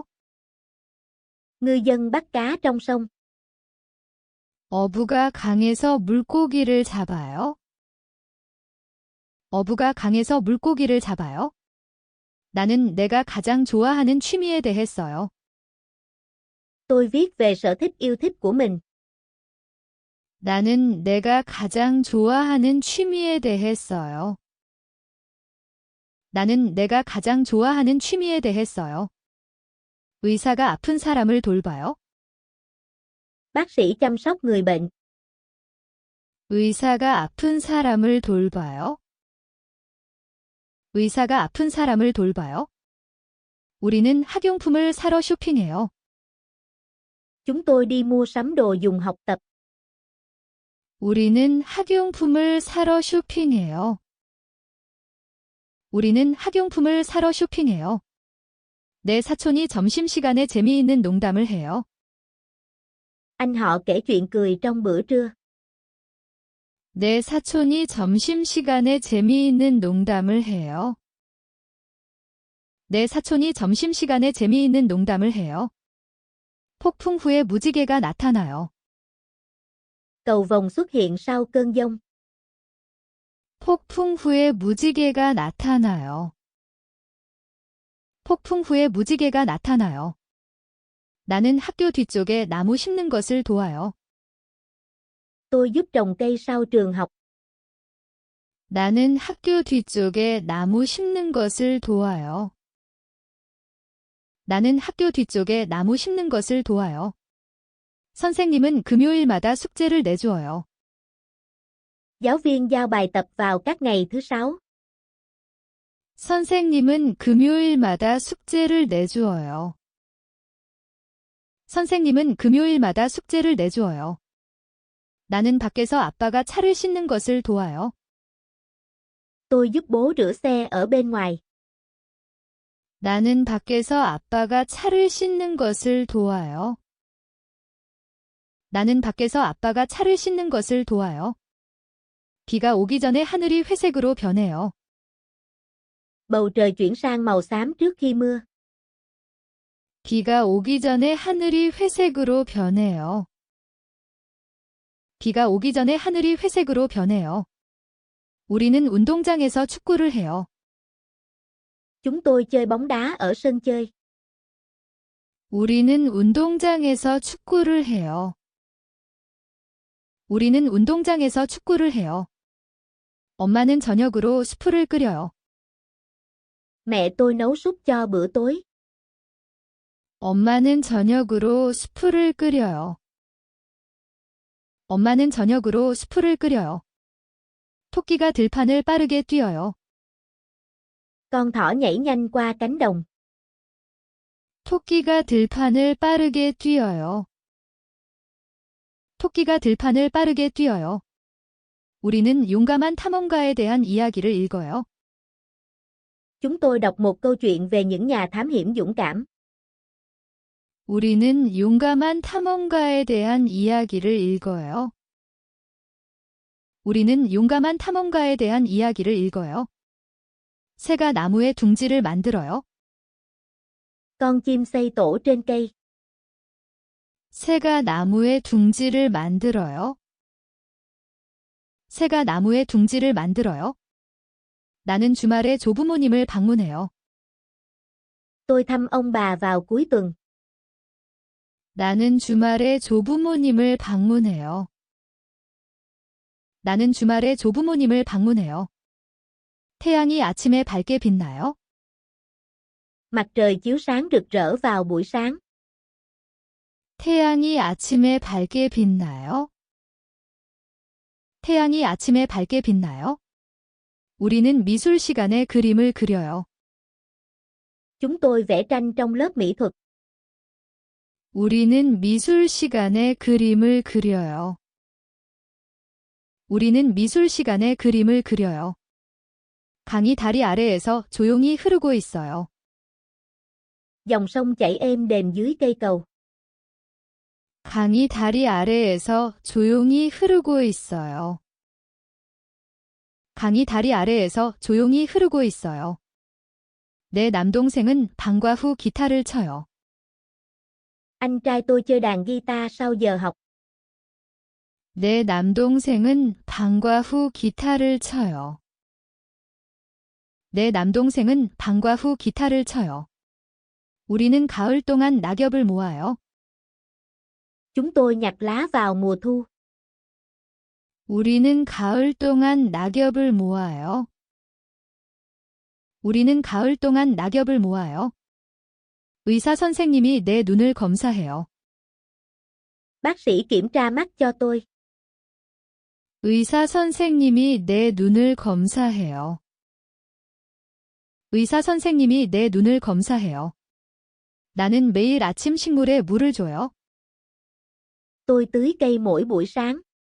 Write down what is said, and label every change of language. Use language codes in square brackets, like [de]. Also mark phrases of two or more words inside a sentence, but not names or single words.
[vi] Ngư dân bắt cá trong sông. [ko] 어부가 강에서 물고기를 잡아요. 어부가 강에서 물고기를 잡아요. 나는 내가 가장 좋아하는 취미에 대해 써요. [vi] Tôi viết về sở thích yêu thích của mình. [ko] 나는 내가 가장 좋아하는 취미에 대해 써요. 나는 내가 가장 좋아하는 취미에 대해 써요. 의사가 아픈 사람을 돌봐요. [vi] Bác sĩ chăm sóc người bệnh. [ko] 의사가 아픈 사람을 돌봐요. 의사가 아픈 사람을 돌봐요. 우리는 학용품을 사러 쇼핑해요. [vi] Chúng tôi đi mua sắm đồ dùng học tập. [ko] 우리는 학용품을 사러 쇼핑해요. 우리는 학용품을 사러 쇼핑해요. 내 사촌이 점심시간에 재미있는 농담을 해요. [vi] Anh họ kể chuyện cười trong bữa trưa. [ko] 내 사촌이 점심시간에 재미있는 농담을 해요. 내 사촌이 점심시간에 재미있는 농담을 해요. 폭풍 후에 무지개가 나타나요. [vi] Cầu vồng xuất hiện sau cơn giông. [ko] 폭풍 후에 무지개가 나타나요. 폭풍 후에 무지개가 나타나요. 나는 학교 뒤쪽에 나무 심는 것을 도와요. [vi] Tôi giúp trồng cây sau trường học. [ko] 나는 학교 뒤쪽에 나무 심는 것을 도와요. 나는 학교 뒤쪽에 나무 심는 것을 도와요. 선생님은 금요일마다 숙제를 내주어요. [vi] Giáo viên giao bài tập vào các ngày thứ sáu. [ko] 선생님은 금요일마다 숙제를 내주어요. 선생님은 금요일마다 숙제를 내주어요. 나는 밖에서 아빠가 차를 씻는 것을 도와요. [vi] Tôi giúp bố rửa xe ở bên ngoài. [ko] 나는 밖에서 아빠가 차를 씻는 것을 도와요. 나는 밖에서 아빠가 차를 씻는 것을 도와요. 비가 오기 전에 하늘이 회색으로 변해요. [vi] Bầu trời chuyển sang màu xám trước khi mưa. [ko] 비가 오기 전에 하늘이 회색으로 변해요. 비가 오기 전에 하늘이 회색으로 변해요. 우리는 운동장에서 축구를 해요. [vi] Chúng tôi chơi bóng đá ở sân chơi. [ko] 우리는 운동장에서 축구를 해요. 우리는 운동장에서 축구를 해요. 엄마는 저녁으로 수프를 끓여요. [vi] Mẹ tôi nấu súp cho bữa tối. [ko] 엄마는 저녁으로 수프를 끓여요. 엄마는 저녁으로 수프를 끓여요. 토끼가 들판을 빠르게 뛰어요. [vi] Con thỏ nhảy nhanh qua cánh đồng. [ko] 토끼가 들판을 빠르게 뛰어요. 토끼가 들판을 빠르게 뛰어요. 우리는 용감한 탐험가에 대한 이야기를 읽어요. [vi] Chúng tôi đọc một câu chuyện về những nhà thám hiểm dũng cảm. [ko] 우리는 용감한 탐험가에 대한 이야기를 읽어요. 우리는 용감한 탐험가에 대한 이야기를 읽어요. 새가 나무에 둥지를 만들어요. [vi] Con chim xây tổ trên cây. [ko] 새가 나무에 둥지를 만들어요. 새가 나무에 둥지를 만들어요. 나는 주말에 조부모님을 방문해요. [vi] Tôi thăm ông bà vào cuối tuần. [ko] 나는 주말에 조부모님을 방문해요. 나는 주말에 조부모님을 방문해요. 태양이 아침에 밝게 빛나요. [vi] Mặt trời chiếu sáng rực rỡ vào buổi sáng. [ko] 태양이 아침에 밝게 빛나요. 태양이 아침에 밝게 빛나요. 우리는 미술 시간에 그림을 그려요. [vi] Chúng tôi vẽ tranh trong lớp mỹ thuật. [ko] 우리는 미술 시간에 그림을 그려요. 우리는 미술 시간에 그림을 그려요. 강이 다리 아래에서 조용히 흐르고 있어요. [vi] Dòng sông chảy êm đềm dưới cây cầu. [ko] 강이 다리 아래에서 조용히 흐르고 있어요. 강이 다리 아래에서 조용히 흐르고 있어요. 내 남동생은 방과 후 기타를 쳐요. [vi] Anh trai tôi chơi đàn guitar sau giờ học. [ko] 내 남동생은 방과 후 기타를 쳐요. 내 남동생은 방과 후 기타를 쳐요. 우리는 가을 동안 낙엽을 모아요. [vi] Chúng tôi nhặt lá vào mùa thu. [ko] 우리는 가을 동안 낙엽을 모아요. 우리는 가을 동안 낙엽을 모아요. 의사 선생님이 내 눈을 검사해요. [vi] Bác sĩ kiểm tra mắt cho tôi. [ko] 의사 선생님이 내 눈을 검사해요. 의사 선생님이 내 눈을 검사해요. 나는 매일 아침 식물에 물을 줘요. [vi] Tôi tưới cây mỗi buổi sáng.